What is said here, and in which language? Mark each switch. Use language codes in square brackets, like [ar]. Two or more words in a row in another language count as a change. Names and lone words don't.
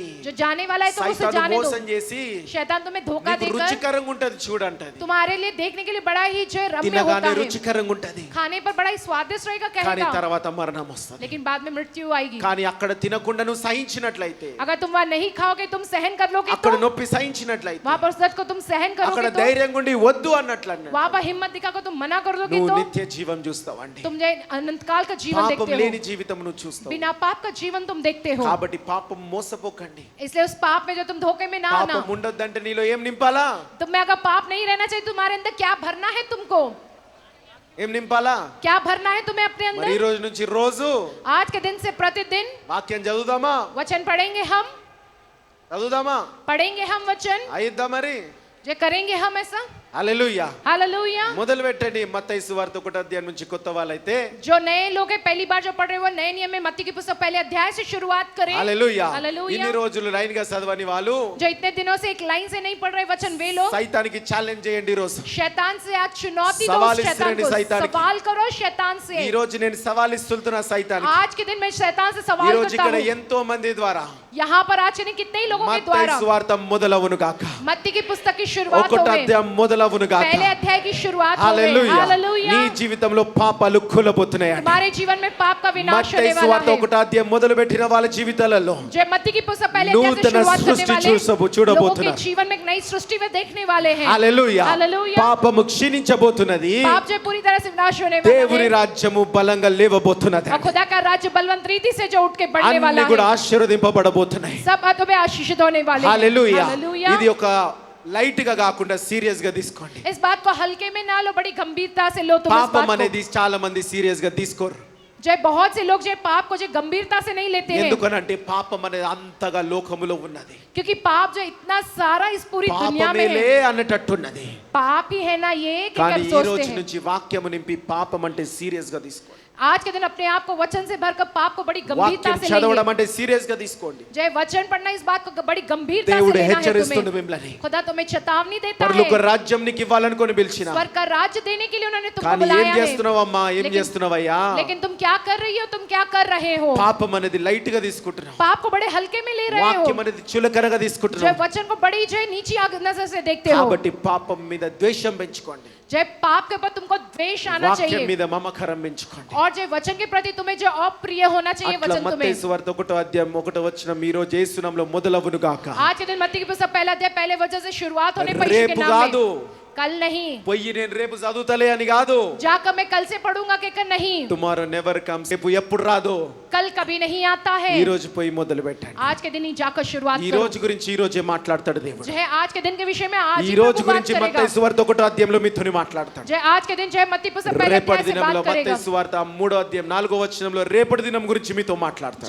[hi] जो जाने वाला है तो उसे [te] సైతాను [hi] जाने दो। [te] మోసం చేసి [hi] शैतान तुम्हें धोखा [te] నీకు [hi] देकर [te] రుచికరంగా ఉంటది చూడంటది. [hi] तुम्हारे लिए देखने के लिए बड़ा ही जो है रम्य होता [te] తినగానే [hi] है, [te] రుచికరంగా ఉంటది, [hi] खाने पर बड़ा ही स्वादिष्ट रहेगा [te] కానీ [hi] कहेगा, [te] తర్వాత మరణం వస్తుంది. [hi] लेकिन बाद में मृत्यु आएगी। [te] కానీ అక్కడ తినకుండా నువ్వు సహించినట్లయితే, [hi] अगर तुम वहाँ नहीं खाओगे, तुम सहन कर लोगे [te] అక్కడ [hi] तो [te] నొప్పి సహించినట్లయితే, [hi] वहाँ पर उस दर्द को तुम सहन [te] అక్కడ [hi] करोगे तो [te] ధైర్యంగా ఉండి వద్దు అన్నట్లు అన్నాడు. [hi] वहाँ पर हिम्मत दिखाकर तुम मना कर दोगे [te] నువ్వు [hi] तो [te] నిత్య జీవం చూస్తావండి. [hi] तुम जो अनंत काल का जीवन [te] పాపం [hi] देखते [te] లేని [hi] हो, [te] జీవితం నువ్వు చూస్తావు. [hi] बिना पाप का जीवन तुम देखते हो। [te] కాబట్టి పాపం మోసపోకండి. [hi] इसलिए उस पाप में जो तुम धोखे में ना आना। [te] పాపం ఉండొద్దంటే నీలో ఏం నింపాలా? [hi] तुम्हें अगर पाप नहीं रहना चाहिए, तुम्हारे अंदर क्या भरना है तुमको, [te] ఏం నింపాలా? [hi] क्या भरना है तुम्हें अपने [te] మరి ఈ [hi] अंदर। [te] రోజు నుంచి రోజు [hi] आज के दिन से प्रतिदिन [te] వాక్యం చదువుదామా? [hi] वचन पढ़ेंगे हम, पढ़ेंगे हम वचन, [te] అయిద్దా మరి? [hi] जो करेंगे हम ऐसा। [te] హల్లెలూయా. [hi] हालेलुया। [te] మొదలు పెట్టండి. మత్తయి సువార్త 1వ అధ్యాయం నుంచి కొత్త వాళ్ళైతే [hi] जो नए लोग हैं, पहली बार जो पढ़ रहे हैं, वो नए नियम में मत्ती की पुस्तक पहले अध्याय से शुरुआत करें। [te] హల్లెలూయా. [hi] हालेलुया। [te] ఇన్ని రోజులు లైన్ గా చదవని వాళ్ళు [hi] जो इतने दिनों से एक लाइन से नहीं पढ़ रहे वचन, वे लोग [te] సైతానికి ఛాలెంజ్ చేయండి. ఈ రోజు [hi] शैतान से आज चुनौती दो, सवाल उस शैतान इस्राएली को शैतान की। सवाल करो शैतान से। [te] ఈ రోజు నేను సవాల్ ఇస్తున్నా సైతానికి. [hi] आज के दिन मैं शैतान से [te] ఈ [hi] सवाल [te] రోజు [hi] करता [te] ఇక్కడ [hi] हूँ। [te] ఎంతో మంది ద్వారా [hi] यहाँ पर आज नहीं कितने ही लोगों के [te] మత్తయి [hi] द्वारा [te] సువార్త మొదలవును గాక. [hi] मत्ती की पुस्तक की शुरुआत [te] 1వ [hi] हो [te] అధ్యాయం మొదలవును గాక. [hi] पहले अध्याय की शुरुआत हो [te] హల్లెలూయా. [hi] हालेलुया। [te] నీ జీవితంలో పాపాలు కూలబోతున్నాయండి. [hi] तुम्हारे जीवन में पाप का विनाश [te] మత్తయి [hi] होने वाला [te] సువార్త [hi] है। [te] 1వ అధ్యాయం మొదలు పెట్టిన వాళ్ళ జీవితాలలో [hi] जो मत्ती की पुस्तक पहले अध्याय से नूतन शुरुआत करने सृष्टि वाले लोगों के [te] చూడబోతున్నారు. [hi] जीवन में एक नई सृष्टि में देखने वाले हैं। [te] హల్లెలూయా. [hi] हालेलुया। [te] పాపము క్షీణించబోతున్నది, [hi] पाप जो पूरी तरह से विनाश होने वाला [te] దేవుని [hi] है [te] రాజ్యము బలంగా లేవబోతున్నది. [hi] और खुदा का राज्य बलवंत रीति से जो उठ के बढ़ने वाला [te] అన్ని కూడా [hi] है, [te] ఆశీర్వదింపబడబోతున్నాయి. [hi] सब बातों में आशीषित होने वाले हैं। [te] హల్లెలూయా. [hi] हालेलुया। [te] ఇది ఒక లైట్ గా కాకుండా సీరియస్ గా తీసుకోండి. [hi] इस बात को हल्के में ना लो, बड़ी गंभीरता से लो तुम इस [te] పాపం [hi] बात को। [te] అనేది చాలా మంది సీరియస్ గా తీసుకోరు. [hi] जो बहुत से लोग जो पाप को जो गंभीरता से नहीं लेते हैं, [te] ఎందుకనంటే పాపం అనేది అంతగా లోకములో ఉన్నది. [hi] क्योंकि पाप जो इतना सारा इस पूरी दुनिया में [te] పాపమేలే [hi] है, [te] అన్నట్టున్నది. [hi] पाप ही है ना ये कि [te] కానీ [hi] कर [te] ఈ [hi] सोचते [te] రోజు [hi] हैं। [te] నుంచి వాక్యము నింపి పాపం అంటే సీరియస్ గా తీసుకోండి. [hi] आज के दिन अपने आप को वचन से भरकर पाप को बड़ी गंभीरता [te] వాక్యం [hi] से [te] చదవడం [hi] लेंगे। [te] అంటే సీరియస్ గా తీసుకోండి. [hi] जय वचन पढ़ना, इस बात को बड़ी गंभीरता से [te] దేవుడు [hi] लेना है [te] హెచ్చరిస్తుండు [hi] तुम्हें। [te] మిమ్మల్ని. [hi] खुदा तुम्हें चेतावनी देता [te] పరలోక [hi] है, [te] రాజ్యం నీకు ఇవ్వాలనుకొని పిలిచిన, [hi] स्वर्ग का राज्य देने के लिए उन्होंने तुमको [te] కానీ ఏం [hi] बुलाया है। [te] చేస్తున్నావమ్మా, ఏం [hi] लेकिन- [te] చేస్తున్నావయ్యా? [hi] लेकिन तुम क्या कर रही हो, तुम क्या कर रहे हो? [te] పాపం అనేది లైట్ గా తీసుకుంటున్నావు. [hi] पाप को बड़े हल्के में ले रहे हो, [te] వాక్యం అనేది చులకనగా [hi] जो [te] తీసుకుంటున్నావు. [hi] वचन को बड़ी जो है नीची नजर से देखते हो। [te] కాబట్టి పాపం మీద ద్వేషం పెంచుకోండి. [hi] जय पाप के ऊपर तुमको द्वेष आना [te] వాక్యం [hi] चाहिए, [te] మీద మమకారం పెంచుకోండి. [hi] और जो वचन के प्रति तुम्हें जो अप्रिय होना चाहिए [te] అట్లా [hi] वचन [te] మత్తయి [hi] तुम्हें। [te] సువార్త 1వ అధ్యాయం 1వ వచనం ఈ రోజు యేసు నామములో మొదలవును గాక. [hi] आज के दिन मत्ती की पुस्तक पहला अध्याय पहले वचन से शुरुआत होने पर यीशु के [te] రేపు [hi] नाम [te] కాదు, [hi] में, कल नहीं, [te] పోయి నేను రేపు చదువుతలే అని కాదు. [hi] जाकर मैं कल से पढ़ूंगा कहकर नहीं, [en] Tomorrow never comes. [te] రేపు ఎప్పుడు రాదు, [hi] कल कभी नहीं आता है। [te] ఈ రోజు పోయి మొదలు పెట్టండి. [hi] आज के दिन ही जाकर शुरुआत [te] ఈ [hi] करो। [te] రోజు గురించి ఈ రోజే మాట్లాడతాడు దేవుడు. [hi] जो है आज के दिन के विषय में आज [te] ఈ [hi] ही [te] రోజు [hi] प्रभु बात [te] గురించి [hi] करेगा। [te] మత్తయి సువార్త 1వ అధ్యాయంలో మీతోని మాట్లాడతాడు. [hi] जो है आज के दिन जो है मत्ती पुस्तक पहले [te] రేపటి [hi] अध्याय से [te] దినంలో [hi] बात करेगा। [te] మత్తయి సువార్త 3వ అధ్యాయం 4వ వచనంలో రేపటి దినం గురించి మీతో మాట్లాడతాడు.